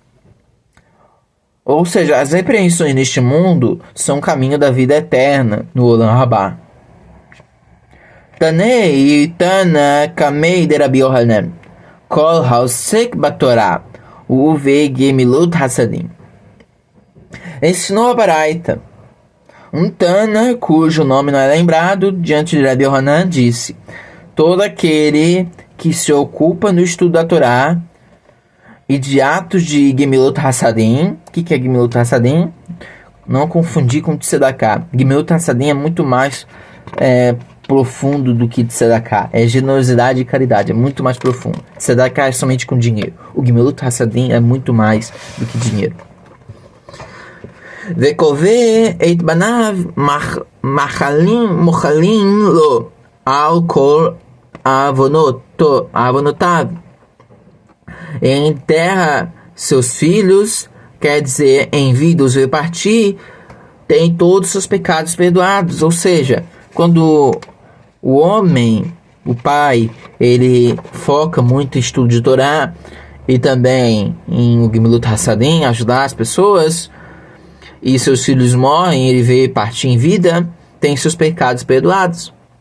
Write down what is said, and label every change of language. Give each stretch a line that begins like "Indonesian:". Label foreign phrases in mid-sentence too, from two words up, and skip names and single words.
Portuguese: Ou seja, as repreensões neste mundo são o caminho da vida eterna no
Hebrew: עולם הבא.
Aramaic: תני תנא קמיה דרבי יוחנן כל העוסק בתורה ובגמילות חסדים.
Portuguese: Ensinou a Baraita. Um Tana, cujo nome não é lembrado, diante de Rabi Yohanan, disse: todo aquele que se ocupa no estudo da Torá e de atos de
Hebrew: גמילות חסדים.
Portuguese: O que é
Hebrew: גמילות חסדים?
Portuguese: Não confundir com Tzedakah.
Hebrew: גמילות חסדים
Portuguese: é muito mais profundo do que Tzedakah. É generosidade e caridade, é muito mais profundo. Tzedakah é somente com dinheiro. O
Hebrew: גמילות חסדים
Portuguese: é muito mais do que dinheiro.
Hebrew: וקובר את בניו מוחלים לו על כל עונותיו.
Portuguese: Enterra seus filhos, quer dizer, envia-os repartir, tem todos os seus pecados perdoados. Ou seja, quando o homem, o pai, ele foca muito em estudo de Torá e também em
Hebrew: גמילות חסדים,
Portuguese: ajudar as pessoas, e seus filhos morrem, ele vê partir em vida, tem seus pecados perdoados.